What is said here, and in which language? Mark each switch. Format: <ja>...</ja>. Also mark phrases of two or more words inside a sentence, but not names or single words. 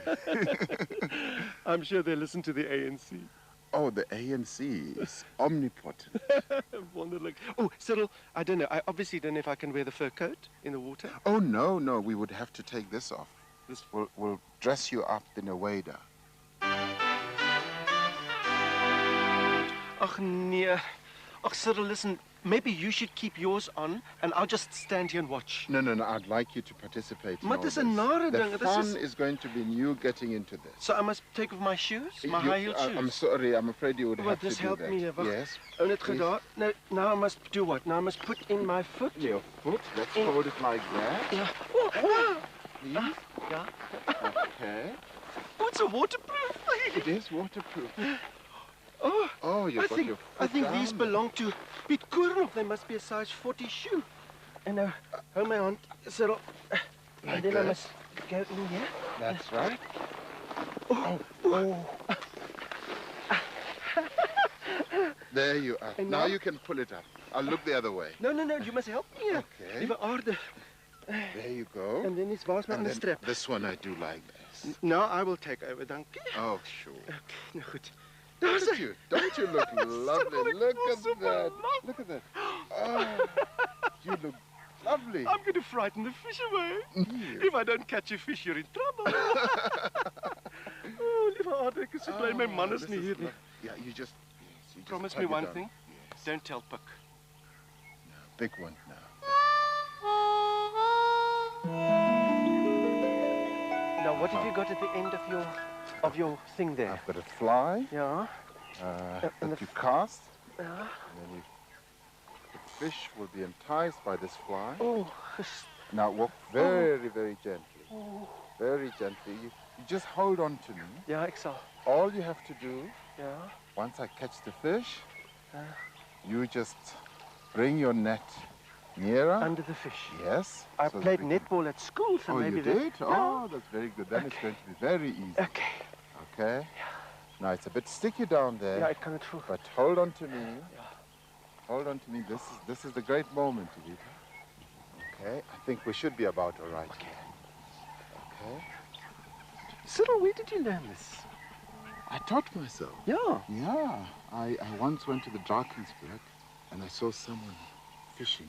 <en>I'm sure they listen to the ANC. Oh, the ANC is omnipotent. Wonderlijk. Oh, Cyril, I don't know. I obviously don't know if I can wear the fur coat in the water. Oh, no, we would have to take this off. This will dress you up in a wader.</en> <af>Ach, nee. Ach, Cyril,</af> <en>listen. Maybe you should keep yours on, and I'll just stand here and watch. No, I'd like you to participate in</en> <af>Maar</af> <en>all</en> <af>dis</af> <en>this.</en> <af>'n nare ding.</af> <en>The This fun is going to be in you getting into this. So I must take off my shoes, my high-heeled shoes? I'm sorry, I'm afraid you would Well, have to this do help that. me.</en> <af>Wacht.</af> <en>Yes.</en> <af>Oh, net gedaan.</af> <en>Now I must do what? Now I must put in my foot. Your foot, let's hold it like that. Yeah. Oh, Please. yeah. Okay. Oh, it's a waterproof. It is waterproof. Oh, you've got your foot I think down these there. belong to Piet Koornhof. They must be a size 40 shoe. And now, hold my hand, Cyril. Like And then that. I must go in here. That's right. Oh. There you are. And Now now? you can pull it up. I'll look the other way. No, you must help me. Okay.</en> <af>Liewe aarde.</af> <en>There you go. And then it's</en> <af>waar is my</af> <en>And</en> <af>ander</af> <en>then</en> <af>strap?</af> <en>this one I do like this. No, I will take over,</en> <af>dankie.</af> <en>Oh, sure.</en> <af>Okay, nou goed.</af> <en>Look at you. Don't you look lovely? Look at that. Look at that. Oh, you look lovely. I'm going to frighten the fish away. You. If I don't catch a fish, you're in trouble.</en> <af>Oh, liewe aarde, ek is so bly my man is</af> <en>this</en> <af>nie hier nie.</af> <en>Yeah, you just Promise tug me it one down. thing. Yes. Don't tell Puck. No, big one now. Now, what have you got at the end of your thing there? I've got a fly Yeah. that you cast, Yeah. and then the fish will be enticed by this fly. Oh. Now walk very, very gently. Very gently. You just hold on to me.</en> <af>Ja, ek sal.</af> <en>All you have to do,</en> <af>Ja.</af> <en>once I catch the fish, you just bring your net nearer. Under the fish. Yes. I so that played we can- netball at school, so Oh, maybe you that- did? Yeah. Oh, that's very good. Then it's Okay. going to be very easy. Okay. Okay? Now, it's a bit sticky down there.</en> <af>Ja, ek kan dit voel.</af> <en>But hold on to me. Yeah. Hold on to me. This is the great moment, Evita. Okay? I think we should be about all right. Okay. Okay? Cyril, where did you learn this? I taught myself. Yeah. Yeah. I once went to the Drakensberg and I saw someone fishing.</en>